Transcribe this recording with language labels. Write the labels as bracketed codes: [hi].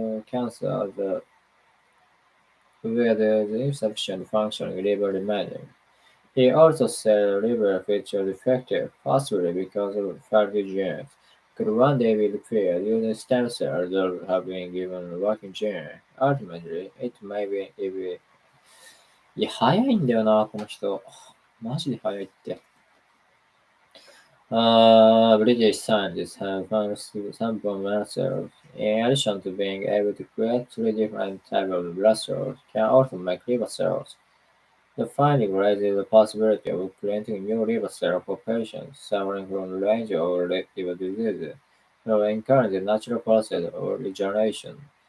[en] Cancer where there is insufficient functioning liver remaining. He also said liver feature defective, possibly because of faulty genes, could one day be repaired using stem cells that have been given a working gene. Ultimately, it may be if it... [ja] いや、早いんだよな、この人。マジで早いって。 [en] British scientists have found some bone cells. In addition to being able to create three different types of blood cells, can also make liver cells. The finding raises the possibility of creating new liver cell for patients suffering from a range of liver diseases, through encouraging the natural process of regeneration.